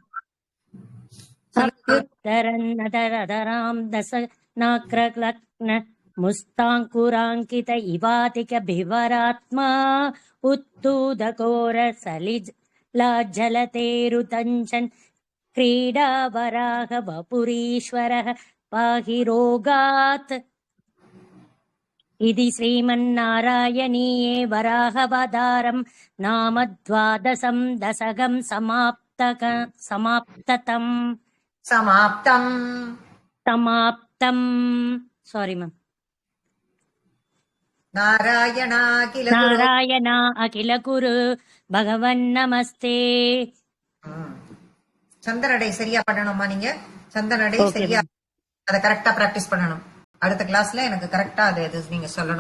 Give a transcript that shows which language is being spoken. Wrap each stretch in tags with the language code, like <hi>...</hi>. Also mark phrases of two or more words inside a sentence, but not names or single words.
<sa>अभ्युद्धरन्नथधरां दशनाग्रलग्न मुस्ताङ्कुराङ्कित इवाधिकपीवरात्मा उद्धूतघोरसलिलाज्जलधेरुदञ्चन् क्रीडावराहवपुरीश्वरः पाहि रोगात्. इति श्रीमन्नारायणीये वराहवतारं नाम 12 दशकं समाप्तं.</sa> <en>Sorry ma'am.</en> <ta>நாராயணா</ta> <sa>अखिल गुरु भगवन् नमस्ते.</sa> <ta>சந்தனடை சரியா பண்ணணுமா? நீங்க சந்தனடை சரியா அத கரெக்டா பிராக்டிஸ் பண்ணணும். அடுத்த கிளாஸ்ல எனக்கு கரெக்டா அது நீங்க சொல்லணும்.</ta>